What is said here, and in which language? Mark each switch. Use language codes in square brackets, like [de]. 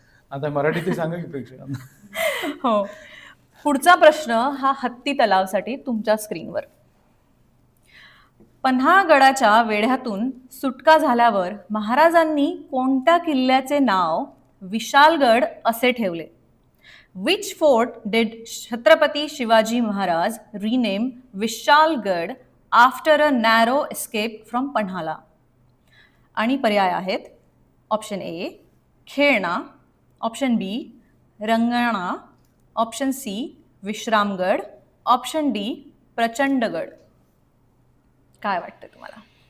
[mr] आता मराठीत सांगा की प्रेक्षकांना. हो. पुढचा प्रश्न हा हत्ती तलावसाठी तुमच्या स्क्रीनवर. पन्हाळगडाच्या वेढ्यातून सुटका झाल्यावर महाराजांनी कोणत्या किल्ल्याचे नाव विशालगड असे ठेवले? [en] Which fort did Chhatrapati Shivaji Maharaj rename Vishalgarh after a narrow escape from Panhala? [mr] आणि पर्याय आहेत ऑप्शन ए खेळणा, ऑप्शन बी रंगणा, ऑप्शन सी विश्रामगड, ऑप्शन डी प्रचंडगड. काय वाटतं तुम्हाला?